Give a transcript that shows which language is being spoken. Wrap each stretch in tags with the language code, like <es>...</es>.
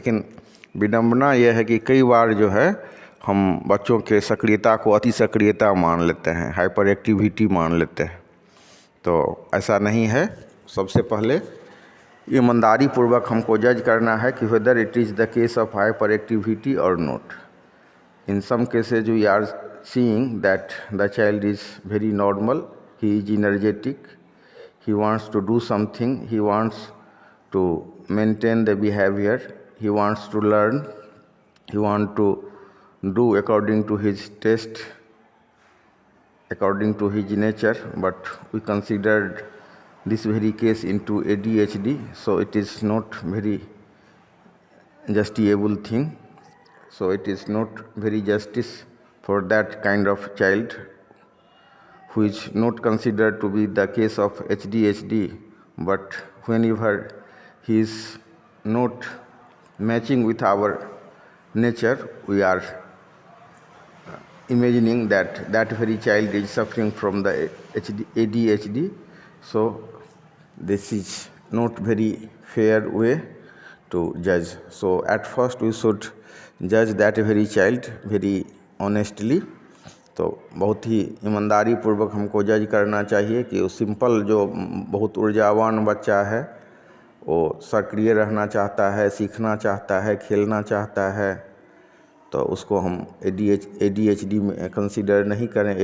<hi>लेकिन विडंबना यह है कि कई बार जो है हम बच्चों के सक्रियता को अति सक्रियता मान लेते हैं, हाइपर एक्टिविटी मान लेते हैं। तो ऐसा नहीं है। सबसे पहले ईमानदारी पूर्वक हमको जज करना है कि whether it is the case of hyper activity और not.</hi> <en>In some cases we are seeing that the child is very normal, he is energetic, he wants to do something, he wants to maintain the behavior, he wants to learn, he wants to do according to his taste, according to his nature. But we considered this very case into ADHD, so it is not very justifiable thing. So it is not very justice for that kind of child who is not considered to be the case of ADHD. But whenever he is not matching with our nature, we are imagining that that very child is suffering from the ADHD. So this is not very fair way to judge. So at first we should जज that very child very honestly.</en> <hi>तो बहुत ही ईमानदारी पूर्वक हमको जज करना चाहिए कि वो सिंपल जो बहुत ऊर्जावान बच्चा है, वो सक्रिय रहना चाहता है, सीखना चाहता है, खेलना चाहता है, तो उसको हम ADHD में कंसीडर नहीं करें।</hi>